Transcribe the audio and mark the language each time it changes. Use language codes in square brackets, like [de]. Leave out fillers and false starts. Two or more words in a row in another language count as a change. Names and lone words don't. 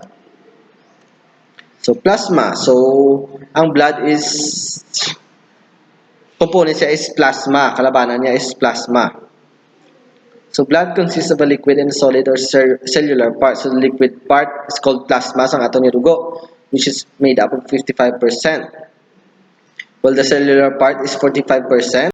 [en] So plasma. So ang blood is component siya is plasma. [ceb] Kalabanan niya is plasma. [en] So blood consists of a liquid and a solid or cellular part. So the liquid part is called plasma, [ceb] ang ato ni dugo, [en] which is made up of 55%. While the cellular part is 45%.